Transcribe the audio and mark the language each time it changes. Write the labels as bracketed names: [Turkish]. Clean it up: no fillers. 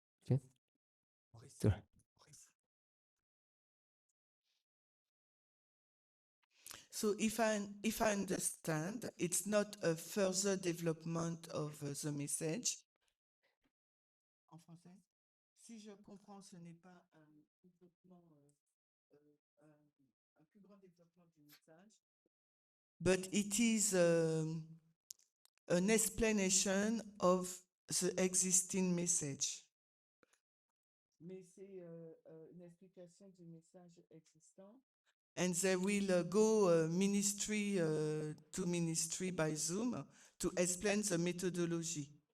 [English] Okay? So, So if I understand, it's not a further development of the message. [French] En français, si je comprends, ce n'est pas un développement, un plus grand développement du message, [English] but it is an explanation of the existing message. [French] Mais c'est une explication du message existant. [English] And they will go ministry to ministry by Zoom to explain the methodology.